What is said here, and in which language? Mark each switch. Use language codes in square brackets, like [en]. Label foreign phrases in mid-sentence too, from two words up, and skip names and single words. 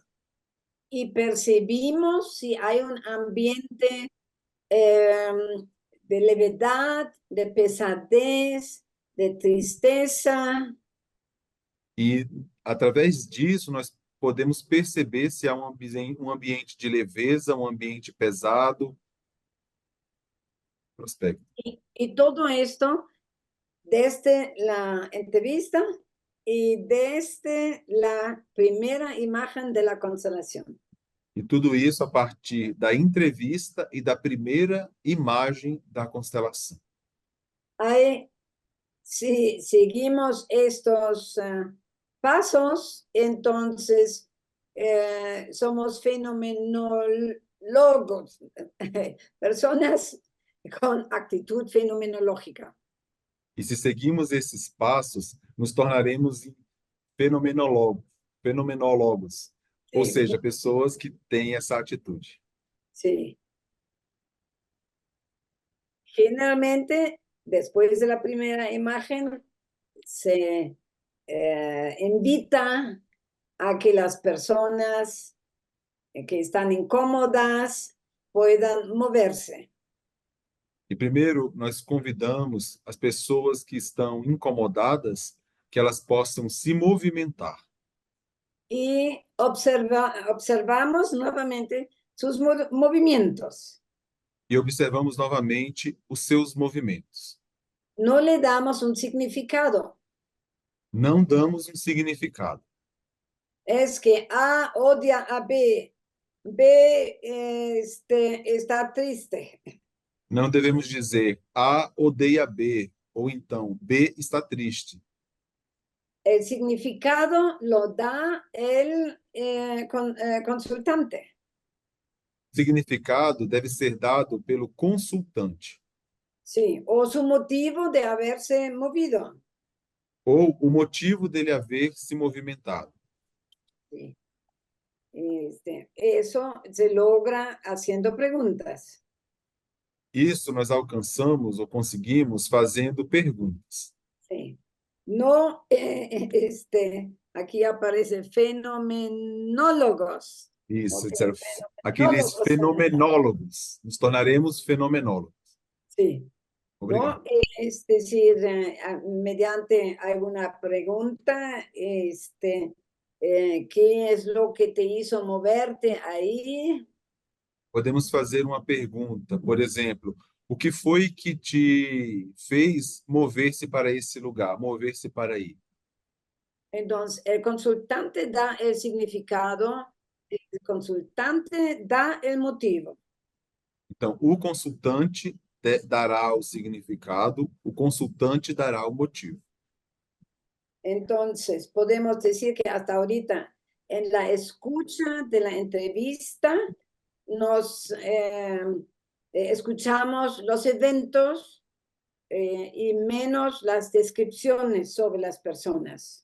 [es] y percibimos si hay un ambiente de levedad, de pesadez, de tristeza, [pt] E, através disso, nós podemos perceber se há um ambiente de leveza, um ambiente pesado. Prospecto. [es] y todo esto desde la entrevista y desde la primera imagen de la constelación. [pt] E tudo isso a partir da entrevista e da primeira imagem da constelação. [es] Ahí, si seguimos estos pasos, entonces somos fenomenólogos, personas con actitud fenomenológica. [pt] E se seguimos esses passos, nos tornaremos fenomenólogos, ou [es] Sí, [pt] seja, pessoas que têm essa atitude. [es] sí. Generalmente, después de la primera imagen, se invita a que las personas que están incómodas puedan moverse. [pt] E primeiro, nós convidamos as pessoas que estão incomodadas que elas possam se movimentar. [es] Y observamos nuevamente sus movimientos. [pt] E observamos novamente os seus movimentos. [es] No le damos un significado. [pt] Não damos um significado. [es] Es que A odia a B, B está triste. [pt] Não devemos dizer A odeia B, ou então B está triste. [es] El significado lo da el consultante. [pt] O significado deve ser dado pelo consultante, [es] Sí, o su motivo de haberse movido. [pt] ou o motivo dele haver se movimentado. [es] Sí. Eso se logra haciendo preguntas. [pt] Isso nós alcançamos ou conseguimos fazendo perguntas. [es] Sí. No, aquí aparece fenomenólogos. [pt] Isso, Ok, disseram, aqueles fenomenólogos. Nos tornaremos fenomenólogos. [es] Sí. [pt] Obrigado. [es] ¿No? Es decir, mediante alguna pregunta, ¿qué es lo que te hizo moverte ahí? [pt] Podemos fazer uma pergunta, por exemplo, o que foi que te fez mover-se para esse lugar, mover-se para aí? [es] Entonces, el consultante da el significado, el consultante da el motivo. [pt] Então, o consultante dará o significado, o consultante dará o motivo. [es] Entonces, podemos decir que hasta ahorita, en la escucha de la entrevista, nos escuchamos los eventos y menos las descripciones sobre las personas.